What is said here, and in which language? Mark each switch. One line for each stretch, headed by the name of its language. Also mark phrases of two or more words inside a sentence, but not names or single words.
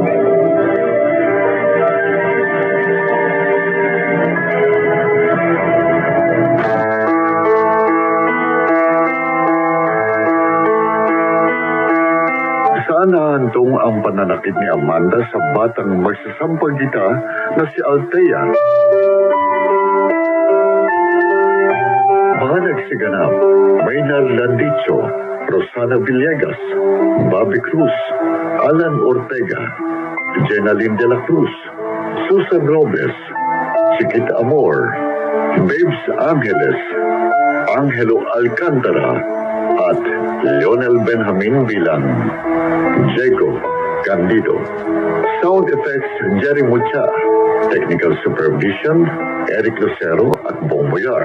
Filipino: Saan nahantong ang pananakit ni Amanda sa batang magsasampagita na si Althea? Mga nagsiganap, Maynard Landicho, Rosana Villegas, Bobby Cruz, Alan Ortega, Jenaline de la Cruz, Susan Robles, Chiquita Amor, Babes Angeles, Angelo Alcantara, at Leonel Benjamin bilang Diego Candido.
English: Sound effects, Jerry Mucha. Technical supervision, Eric Lucero at Bong Moyar.